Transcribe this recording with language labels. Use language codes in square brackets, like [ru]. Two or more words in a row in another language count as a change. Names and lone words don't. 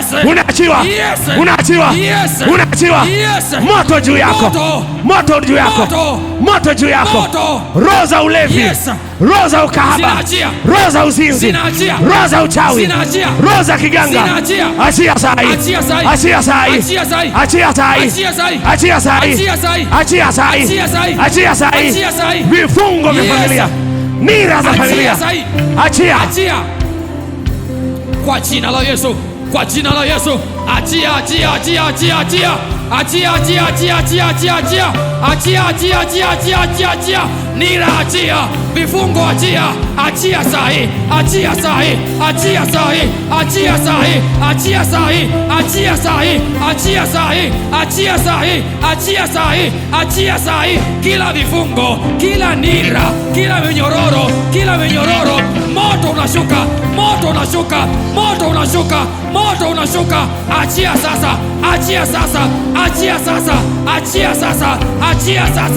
[sw] Unaachiwa. Yes. Unaachiwa. Yes. Unaachiwa. Yes. Moto juu yako. Moto. Moto juu yako. Moto. Moto juu yako. Moto. Roho za ulevi. Yes. Roho za ukahaba. Zinaachia. Roho za uzinzi. Zinaachia. Roho za uchawi. Zinaachia. Roho za kiganga. Zinaachia. Achia sai. Achia sai. Achia sai. Achia sai. Achia sai. Achia sai. Achia sai. Achia sai. Achia sai. Achia sai. Achia sai. Achia sai. Vifungo vya Yes. familia. Nira za familia. Achia sai. Achia. Achia. Kwa jina la Yesu. Kwa jina la Yesu. Achia, achia, achia, achia, achia. Achia, achia, achia, achia, achia, achia. Achia, achia, achia, achia, achia, achia. Nira achia. Vifungo achia. Achia sahi. Achia sahi. Achia sahi. Achia sahi. Achia sahi. Achia sahi. Achia sahi. Achia sahi. Achia sahi. Achia sahi. Kila vifungo, kila nira, kila minyororo, kila minyororo. Moto unashuka. Moto unashuka. Moto unashuka. Moto unashuka. Achia sasa. Achia sasa. Achia sasa. Achia sasa. Achia sasa.